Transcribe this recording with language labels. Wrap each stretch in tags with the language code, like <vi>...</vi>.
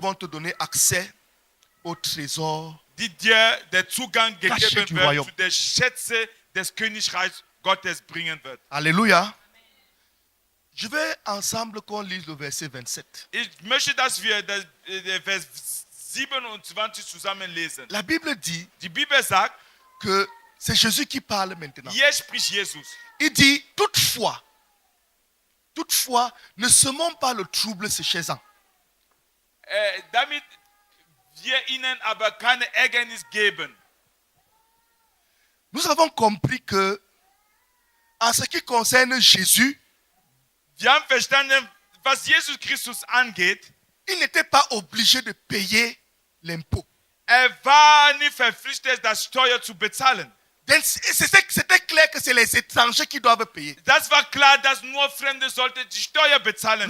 <fr>vont te donner accès au trésor</fr> <de>die dir der Zugang</de> <fr>Caché</fr> <de>gegeben</de> <fr>du</fr> <de>wird</de> <fr>Royaume.</fr> <de>zu den Schätzen des Königreichs Gottes bringen wird.</de> <fr>Alléluia. Je veux ensemble qu'on lise le verset 27.</fr> <de>Ich möchte, dass wir Vers 27 zusammen lesen.</de> <fr>La Bible dit</fr> <de>Die Bibel sagt,</de> <fr>que c'est Jésus qui parle maintenant.</fr> <de>hier spricht Jesus.</de> <fr>Il dit, toutefois, ne semons pas le trouble se chaisant.</fr> <de>Damit wir ihnen aber keine Ärgernis geben.</de> <fr>Nous avons compris que, en ce qui concerne Jésus,</fr> <de>Wir haben verstanden, was Jesus Christus angeht,</de> <fr>il n'était pas obligé de payer l'impôt.</fr> <de>war nicht verpflichtet, das Steuer zu bezahlen.</de> <fr>C'était clair que c'est les étrangers qui doivent payer.</fr> <de>Das war klar, dass nur Fremde sollten die Steuer bezahlen.</de>